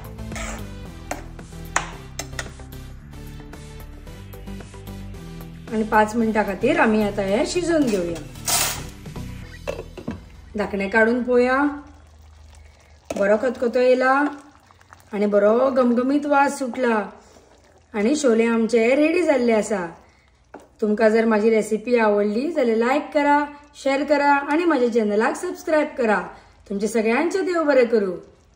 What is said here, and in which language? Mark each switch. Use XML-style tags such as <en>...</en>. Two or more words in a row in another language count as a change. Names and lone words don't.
<kok>आणि 5 मिनिटां खातीर आम्ही आता हे शिजवून घेऊया। धाकणे काढून पळोवया। बरो खतखतो येयला आणि बरो घमघमीत वास सुटला आणि छोले आमचे रेडी जाल्ले आसा। तुमकां जर माझी रेसिपी आवडली जाल्यार लाईक करा, शेअर करा आणि माझ्या चॅनलाक सबस्क्राइब करा। तुमचे सगळ्यांचे देव बरे करू।</kok>